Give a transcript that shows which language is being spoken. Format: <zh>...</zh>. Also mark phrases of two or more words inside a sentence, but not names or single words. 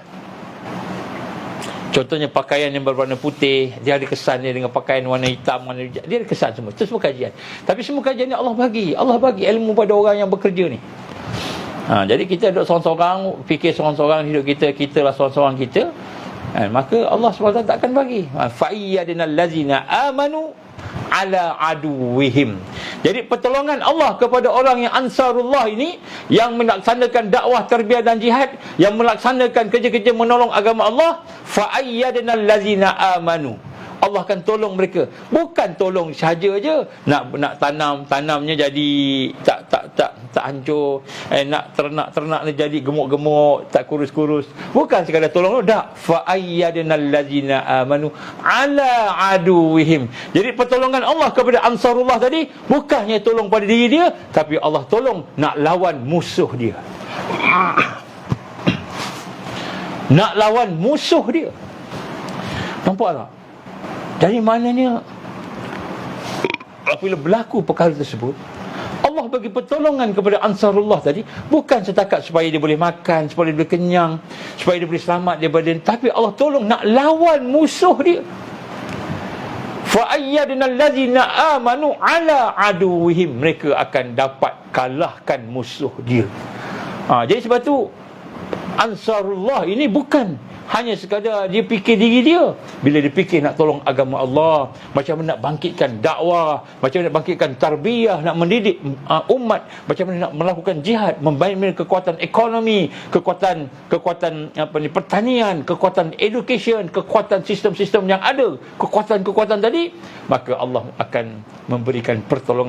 <ms>Contohnya pakaian yang berwarna putih, dia ada kesan dia dengan pakaian warna hitam, warna hijau. Dia ada kesan semua. Itu semua kajian. Tapi semua kajian ni Allah bagi ilmu pada orang yang bekerja ni. Jadi kita duduk seorang-seorang, fikir seorang-seorang hidup kita, kita lah seorang-seorang kita, maka Allah SWT tak akan bagi.</ms> <ar>فأيدنا الذين آمنوا على عدوهم.</ar> <ms>Jadi pertolongan Allah kepada orang yang ansarullah ini, yang melaksanakan dakwah, tarbiyah dan jihad, yang melaksanakan kerja-kerja menolong agama Allah,</ms> <ar>فأيدنا الذين آمنوا.</ar> <ms>Allah akan tolong mereka. Bukan tolong sahaja je. Nak tanamnya jadi tak hancur. Nak ternak jadi gemuk-gemuk, tak kurus-kurus. Bukan sekadar tolong, tak.</ms> <ar>فأيدنا الذين آمنوا على عدوهم.</ar> <ms>Jadi pertolongan Allah kepada ansarullah tadi bukannya tolong pada diri dia, tapi Allah tolong nak lawan musuh dia. Nak lawan musuh dia. Nampak tak? Dari mananya apabila berlaku perkara tersebut, Allah bagi pertolongan kepada ansarullah tadi, bukan setakat supaya dia boleh makan, supaya dia boleh kenyang, supaya dia boleh selamat daripada, tapi Allah tolong nak lawan musuh dia.</ms> <ar>فأيدنا الذين آمنوا على عدوهم.</ar> <ms>Mereka akan dapat kalahkan musuh dia. Jadi sebab tu ansarullah ini bukan hanya sekadar dia fikir diri dia. Bila dia fikir nak tolong agama Allah, macam mana nak bangkitkan dakwah, macam mana nak bangkitkan tarbiyah, nak mendidik umat, macam mana nak melakukan jihad, membangun kekuatan ekonomi, kekuatan pertanian, kekuatan education, kekuatan sistem-sistem yang ada, kekuatan-kekuatan tadi, maka Allah akan memberikan pertolongan.</ms>